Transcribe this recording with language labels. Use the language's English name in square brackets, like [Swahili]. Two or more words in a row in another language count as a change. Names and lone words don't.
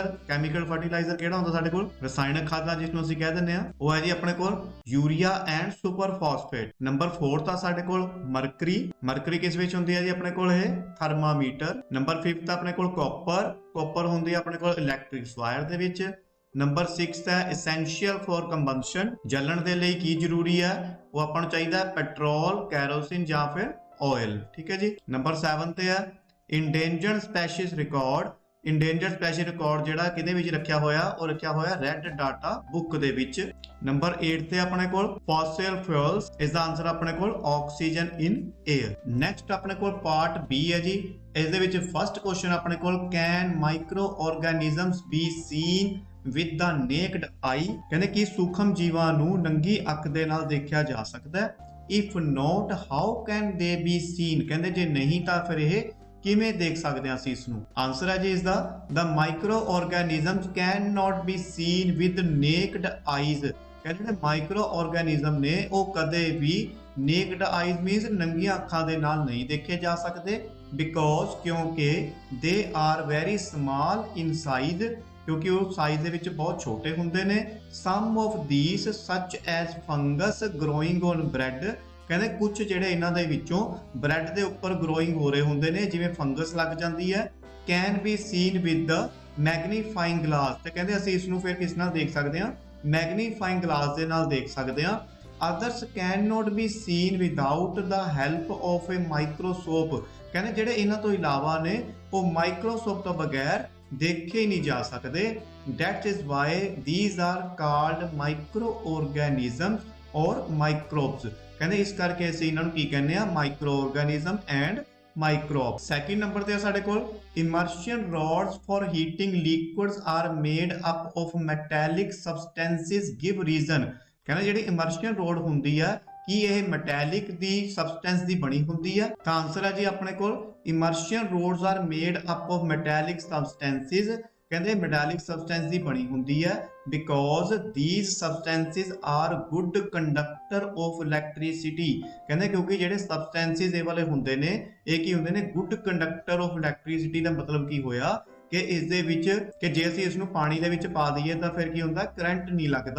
[English] chemical fertilizer [Punjabi] ਕਿਹੜਾ ਹੁੰਦਾ ਸਾਡੇ ਕੋਲ? ਰਸਾਇਣਕ ਖਾਦਾਂ, ਜਿਸ ਨੂੰ ਅਸੀਂ ਕਹਿ ਦਿੰਦੇ ਆ, ਉਹ ਹੈ ਜੀ ਆਪਣੇ ਕੋਲ [English] urea and super phosphate. [Punjabi] ਨੰਬਰ 4 ਆ ਸਾਡੇ ਕੋਲ ਮਰਕਰੀ। ਮਰਕਰੀ ਕਿਸ ਵਿੱਚ ਹੁੰਦੀ ਹੈ ਜੀ ਆਪਣੇ ਕੋਲ? ਇਹ ਥਰਮਾਮੀਟਰ। ਨੰਬਰ 5 ਆਪਣੇ ਕੋਲ ਕਾਪਰ। ਕਾਪਰ ਹੁੰਦੀ ਹੈ ਆਪਣੇ ਕੋਲ [English] electric wire [Punjabi] ਦੇ ਵਿੱਚ। ਨੰਬਰ 6 ਹੈ [English] essential for combustion। [Punjabi] ਜਲਣ ਦੇ ਲਈ ਕੀ ਜ਼ਰੂਰੀ ਹੈ? ਉਹ ਆਪਾਂ ਨੂੰ ਚਾਹੀਦਾ ਹੈ ਪੈਟਰੋਲ, ਕੈਰੋਸਿਨ ਜਾਂ ਫਿਰ ਆਇਲ, ਠੀਕ ਹੈ ਜੀ। ਨੰਬਰ 7 ਤੇ ਹੈ [English] endangered species record। endangered species record [Punjabi] ਜਿਹੜਾ ਕਿਹਦੇ ਵਿੱਚ ਰੱਖਿਆ ਹੋਇਆ? ਉਹ ਰੱਖਿਆ ਹੋਇਆ ਰੈੱਡ ਡਾਟਾ ਬੁੱਕ ਦੇ ਵਿੱਚ। ਨੰਬਰ 8 ਤੇ ਆਪਣੇ ਕੋਲ [English] fossil fuels। [Punjabi] ਇਸ ਦਾ ਆਨਸਰ ਆਪਣੇ ਕੋਲ [English] oxygen in air. [Punjabi] ਨੈਕਸਟ ਆਪਣੇ ਕੋਲ ਪਾਰਟ B ਹੈ ਜੀ। ਇਸ ਦੇ ਵਿੱਚ [English] first question [Punjabi] ਆਪਣੇ ਕੋਲ [English] can micro organisms be seen with the naked eye. [Punjabi] ਕਹਿੰਦੇ ਕਿ ਸੂਖਮ ਜੀਵਾਂ ਨੂੰ ਨੰਗੀ ਅੱਖ ਦੇ ਨਾਲ ਦੇਖਿਆ ਜਾ ਸਕਦਾ ਹੈ। [English] if not how can they be seen. [Punjabi] ਕਹਿੰਦੇ ਜੇ ਨਹੀਂ ਤਾਂ ਫਿਰ ਇਹ ਕਿਵੇਂ ਦੇਖ ਸਕਦੇ ਹਾਂ ਅਸੀਂ ਇਸ ਨੂੰ? ਆਨਸਰ ਹੈ ਜੀ ਇਸ ਦਾ [English] the micro organisms can not be seen with naked eyes। [Punjabi] ਕਹਿੰਦੇ ਜਿਹੜੇ [English] micro organism [Punjabi] ਨੇ ਉਹ ਕਦੇ ਵੀ [English] naked eyes means [Punjabi] ਨੰਗੀਆਂ ਅੱਖਾਂ ਦੇ ਨਾਲ ਨਹੀਂ ਦੇਖੇ ਜਾ ਸਕਦੇ, because ਕਿਉਂਕਿ [English] they are very small in size, [Punjabi] ਕਿਉਂਕਿ ਉਹ ਸਾਈਜ਼ ਦੇ ਵਿੱਚ ਬਹੁਤ ਛੋਟੇ ਹੁੰਦੇ ਨੇ। [English] some of these such as fungus growing on bread। [Punjabi] ਕਹਿੰਦੇ ਕੁਝ ਜਿਹੜੇ ਇਹਨਾਂ ਦੇ ਵਿੱਚੋਂ ਬ੍ਰੈਡ ਦੇ ਉੱਪਰ ਗਰੋਇੰਗ ਹੋ ਰਹੇ ਹੁੰਦੇ ਨੇ, ਜਿਵੇਂ ਫੰਗਸ ਲੱਗ ਜਾਂਦੀ ਹੈ। [English] can be seen with the magnifying glass। [Punjabi] ਤੇ ਕਹਿੰਦੇ ਅਸੀਂ ਇਸ ਨੂੰ ਫਿਰ ਕਿਸ ਨਾਲ ਦੇਖ ਸਕਦੇ ਹਾਂ? [English] magnifying glass [Punjabi] ਦੇ ਨਾਲ ਦੇਖ ਸਕਦੇ ਹਾਂ। [English] others cannot be seen without the help of a microscope। [Punjabi] ਕਹਿੰਦੇ ਜਿਹੜੇ ਇਹਨਾਂ ਤੋਂ ਇਲਾਵਾ ਨੇ ਉਹ ਮਾਈਕਰੋਸਕੋਪ ਤੋਂ ਬਗੈਰ ਦੇਖੇ ਹੀ ਨਹੀਂ ਜਾ ਸਕਦੇ। [English] that is why these are called microorganisms or microbes। [Punjabi] ਕਹਿੰਦੇ ਇਸ ਕਰਕੇ ਅਸੀਂ ਇਹਨਾਂ ਨੂੰ ਕੀ ਕਹਿੰਦੇ ਆ? [English] micro organism and microbe. [Punjabi] ਸੈਕਿੰਡ ਨੰਬਰ ਤੇ ਆ ਸਾਡੇ ਕੋਲ [English] immersion rods for heating liquids are made up of metallic substances give reason। [Punjabi] ਕਹਿੰਦੇ ਜਿਹੜੀ [English] immersion rod [Punjabi] ਹੁੰਦੀ ਆ ਕੀ ਇਹ ਮੈਟੈਲਿਕ ਦੀ ਸਬਸਟੈਂਸ ਦੀ ਬਣੀ ਹੁੰਦੀ ਹੈ? ਤਾਂ ਆਨਸਰ ਹੈ ਜੀ ਆਪਣੇ ਕੋਲ [English] immersion rods are made up of metallic substances [Punjabi] ਕਹਿੰਦੇ [English] metallic substance [Punjabi] ਦੀ ਬਣੀ ਹੁੰਦੀ ਹੈ [English] because these substances are good conductor of electricity. [Punjabi] ਕਹਿੰਦੇ ਕਿਉਂਕਿ ਜਿਹੜੇ ਸਬਸਟੈਂਸਿਸ ਇਹ ਵਾਲੇ ਹੁੰਦੇ ਨੇ ਇਹ ਕੀ ਹੁੰਦੇ ਨੇ [English] good conductor of electricity. [Punjabi] ਦਾ ਮਤਲਬ ਕੀ ਹੋਇਆ ਕਿ ਇਸ ਦੇ ਵਿੱਚ ਕਿ ਜੇ ਅਸੀਂ ਇਸ ਨੂੰ ਪਾਣੀ ਦੇ ਵਿੱਚ ਪਾ ਦਈਏ ਤਾਂ ਫਿਰ ਕੀ ਹੁੰਦਾ ਕਰੰਟ ਨਹੀਂ ਲੱਗਦਾ।